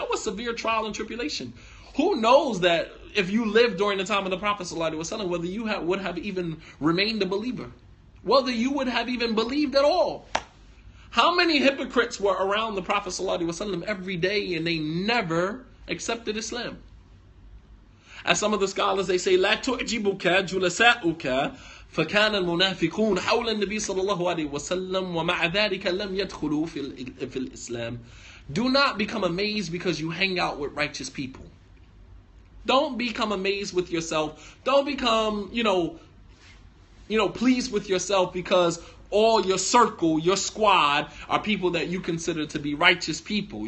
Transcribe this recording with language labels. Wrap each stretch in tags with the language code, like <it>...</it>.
<en>That was severe trial and tribulation. Who knows that if you lived during the time of the Prophet ﷺ, whether you would have even remained a believer, whether you would have even believed at all. How many hypocrites were around the Prophet ﷺ every day and they never accepted Islam? As some of the scholars, they say,</en> <ar>لا تعجبك جلساؤك فكان المنافقون حول النبي صلى الله عليه وسلم ومع ذلك لم يدخلوا في الإسلام.</ar> <en>Do not become amazed because you hang out with righteous people. Don't become amazed with yourself. Don't become, pleased with yourself because all your circle, your squad, are people that you consider to be righteous people.</en>